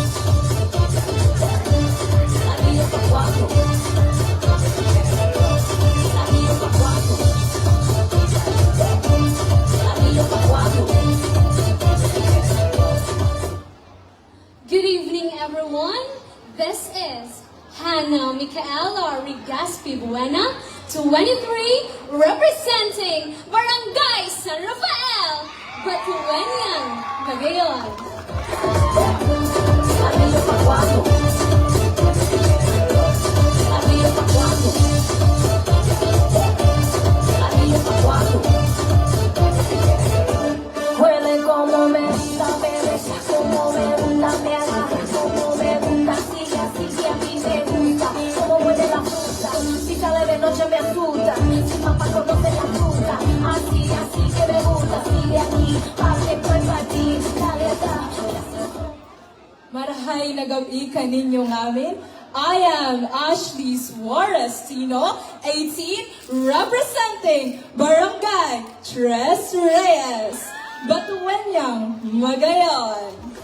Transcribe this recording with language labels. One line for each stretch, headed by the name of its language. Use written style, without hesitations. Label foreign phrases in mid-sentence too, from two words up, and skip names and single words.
English: Good evening, everyone. This is Hannah Micaela Rigaspi Buena, 23, representing Barangay San Rafael, Batuenyang, Magayon.
Spanish: Huele como me gusta, me besa como me gusta, me agarra como me gusta, así, así que a mí me gusta, como huele la fruta, si sale de noche me asusta, si papá conoce la fruta, así, así que me gusta, sigue aquí, pa' que estoy pa' ti, dale atrás.
Bikol: Marahay na gabi kaninyo namin.
English: I am Ashley Suarez Tino, 18, representing Barangay Tres Reyes, Batuenyang, Magayon.